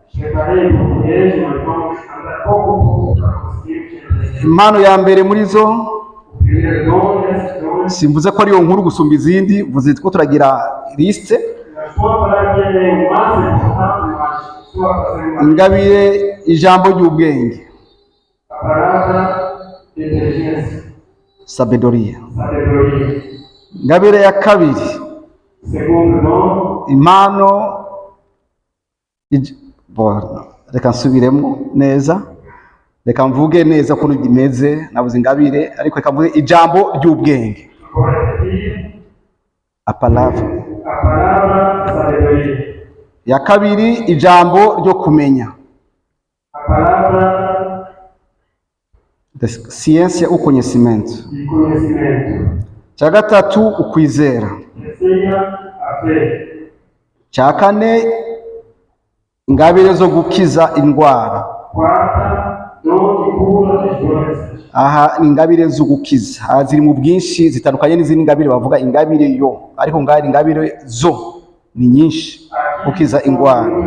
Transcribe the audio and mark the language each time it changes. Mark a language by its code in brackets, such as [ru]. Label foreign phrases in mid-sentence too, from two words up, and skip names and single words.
[rw] Impano ya mbere muri zo simvuze ko ariyo nkuru gusumba izindi, vuze ko turagira liste. Ingabire ijambo ry'ubwenge, sabedoria. Ingabire ya kabiri, impano reka nsubiremo neza, reka mvuge neza ko bimeze, nabuze ingabire ariko reka mvuge ijambo ry'ubwenge, apalava. Ya kabiri ijambo ryo kumenya, [pt] ciência ou conhecimento. [rw] Cya gatatu ukwizera. Cya kane ingabire zo gukiza indwara. Aha ni ingabire zo gukiza, ziri mu bwinshi zitandukanye n'izindi ngabire bavuga ingabire yo, ariko ngari ingabire zo ni nyinshi, gukiza indwara.